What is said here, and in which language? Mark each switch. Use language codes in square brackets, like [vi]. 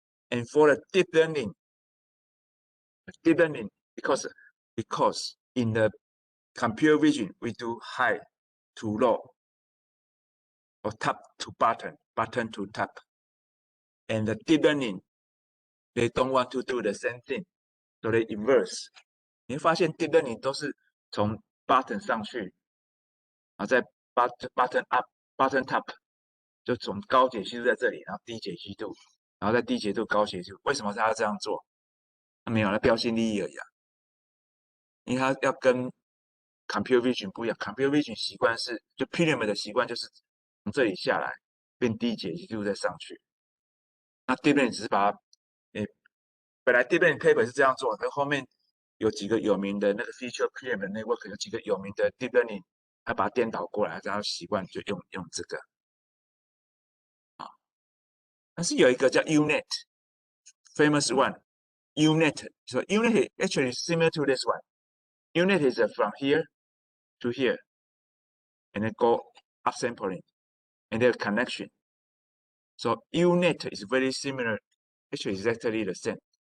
[en] And for the deep learning, because in the computer vision we do high to low or top to bottom, bottom to top. And the deep learning, they don't want to do the same thing, so they inverse. [zh] 你会发现 deep learning 都是从 bottom 上去，然后再 bottom up、bottom top， 就从高解析度在这里，然后低解析度，然后再低解析度、高解析度。为什么他要这样做？他没有，他标新立异而已啊。因为他要跟 computer vision 不一样 ，computer vision 习惯是就 pyramid 的习惯就是从这里下来变低解析度再上去。那 deep learning 只是把它，本来 deep learning paper 是这样做，可后面有几个有名的那个 feature cream 的 network， 有几个有名的 deep learning， 他把它颠倒过来，然后习惯就用这个啊。但是有一个叫 [en] UNet，famous one。UNet, so UNet actually similar to this one. UNet is from here to here, and then go upsampling, and then connection. So UNet is very similar, actually exactly the same.